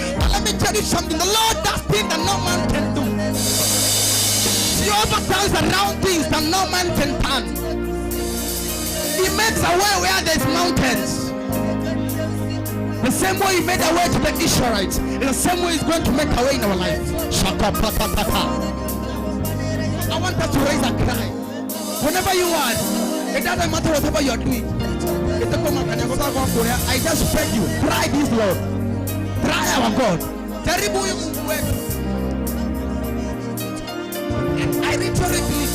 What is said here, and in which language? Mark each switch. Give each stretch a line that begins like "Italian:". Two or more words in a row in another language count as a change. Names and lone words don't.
English: But let me tell you something. The Lord does things that no man can do. He overturns around things that no man can turn. He makes a way where there's mountains. The same way He made a way to the Israelites, in the same way He's going to make a way in our life. Shaka pata pata. I want us to raise a cry. Whenever you are, it doesn't matter whatever you are doing. I just beg you, try this, Lord. Try our God. I literally believe.